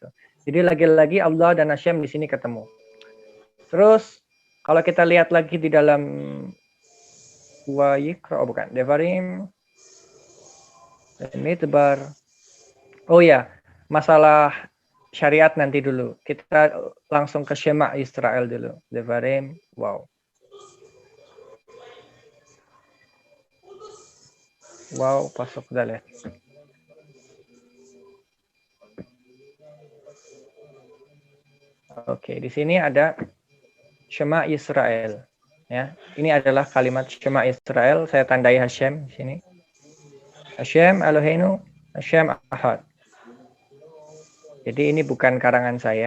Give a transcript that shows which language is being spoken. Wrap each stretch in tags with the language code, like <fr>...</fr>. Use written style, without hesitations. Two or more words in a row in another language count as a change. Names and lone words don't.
<id>Jadi lagi-lagi Allah dan Hashem di sini ketemu. Terus kalau kita lihat lagi di dalam Devarim, ini tebar. Oh ya, masalah syariat nanti dulu. Kita langsung ke Shema Israel dulu. Devarim, wow. Wow, pasuk Dalet. Oke, di sini ada Shema Israel. Ya, ini adalah kalimat Shema Israel. Saya tandai Hashem di sini.</id> <he>השם אלהינו, השם אחד.</he> <id>Jadi ini bukan karangan saya.</id>